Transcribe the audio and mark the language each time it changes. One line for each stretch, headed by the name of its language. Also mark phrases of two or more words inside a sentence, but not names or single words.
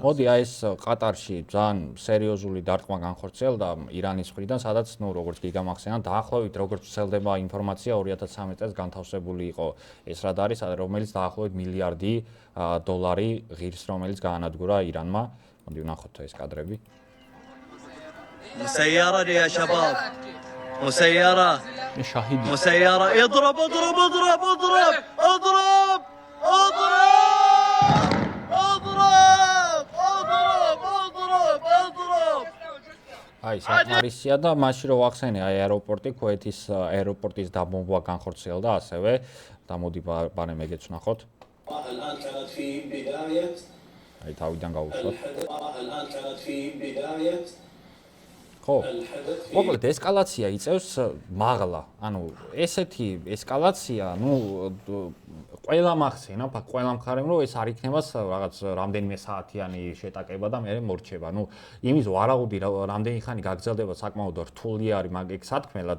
Georgian: მოდი აი ეს ყატარში ძალიან სერიოზული დარტყმა განხორციელდა ირანის მხრიდან, სადაც როგორც კი გამახსენებთ, დაახლოებით როგორც ვრცელდება ინფორმაცია 2013 წელს განთავსებული იყო ეს რადარი, რომელიც დაახლოებით მილიარდი დოლარი ღირს, რომელიც გაანადგურა ირანმა. მოდი ვნახოთ ეს კადრები.
Arabic: مسيرة يا شباب مسيرة شاهد مسيرة اضرب اضرب اضرب اضرب اضرب اضرب اضرب اضرب اضرب اضرب
Georgian: აი, საკმარისია და მაშინ რო ვახსენე, აი აეროპორტი, ქუეთის აეროპორტის დაბომბვა განხორციელდა ასევე და მოდი ბანემ ეგეც ვნახოთ.
Arabic: الآن كانت في بداية
Georgian: აი თავიდან გავუსვათ.
Arabic: الآن كانت في بداية
Georgian: ხო. მოკლედ ესკალაცია იწევს მაღლა. ანუ ესეთი ესკალაცია, ყველა მახსენა, ყველა მხარემ რომ ეს არ იქნება რაღაც რამდენიმე საათიანი შეტაკება და მე მორჩება. იმის ვარაუდი რამდენი ხანი გაგრძელდება საკმაოდ რთული არის მაგ სათქმელად.